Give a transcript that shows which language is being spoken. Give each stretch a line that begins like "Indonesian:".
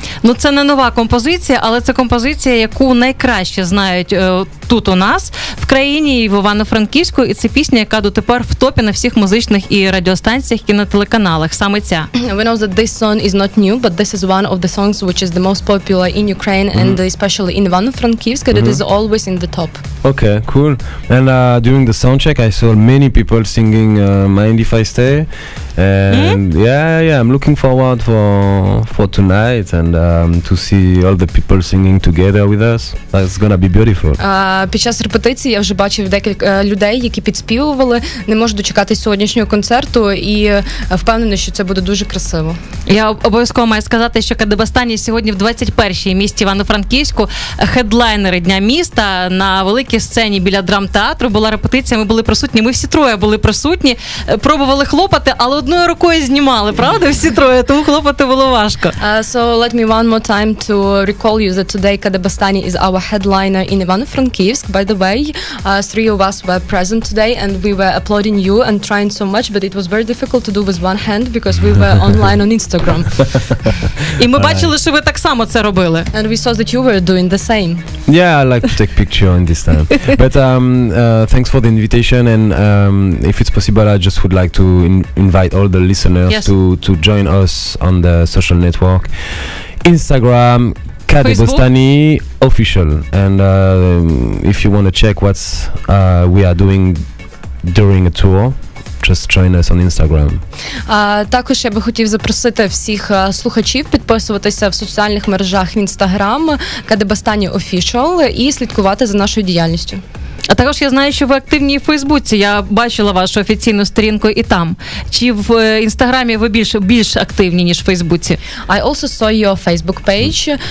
Ukrainian: Ну, це не нова композиція, але це композиція, яку найкраще знають тут у нас, в країні і в Івано-Франківську, і це пісня, яка дотепер в топі на всіх музичних і радіостанціях, і на телеканалах, саме ця.
English: We know that this song is not new, but this is one of the songs which is the most popular in Ukraine and especially in Ivano-Frankivsk, and it is always in the top. Okay, cool. And during the soundcheck, I saw many people singing "Mind If I Stay," and yeah, I'm looking forward for tonight and to see all the people singing together with us. That's gonna be beautiful.
Ukrainian: Під час репетиції я вже бачив декілька людей, які підспівували. Не можу дочекатись сьогоднішнього концерту і впевнений, що це буде дуже красиво. Я обов'язково маю сказати, що Kadebostany сьогодні в 21-й місті Івано-Франківську, хедлайнери Дня міста на великій сцені біля драмтеатру. Була репетиція, ми були присутні, ми всі троє були присутні, пробували хлопати, але одною рукою знімали, правда? Всі троє, тому хлопати було важко.
English: So let me one more time to recall you that today Kadebostany is our headliner in Ivano-Frankivsk. By the way, three of us were present today and we were applauding you and trying so much, but it was very difficult to do with one hand because we were online on Instagram.
Ukrainian: І ми бачили, що ви так само це робили.
English: And we saw that you were doing the same. Yeah, I like to take picture in this time. But thanks for the invitation, and if it's possible, I just would like to invite all the listeners to join us on the social network, Instagram, Kadebostany official, and if you want to check what we are doing during a tour, just join us on Instagram.
Ukrainian: Також я би хотів запросити всіх слухачів підписуватися в соціальних мережах в Instagram, Kadebostany official, і слідкувати за нашою діяльністю. А також я знаю, що ви активні в Фейсбуці. Я бачила вашу офіційну сторінку і там. Чи в Інстаграмі ви більш активні, ніж в Фейсбуці?
English: I also saw your Facebook page.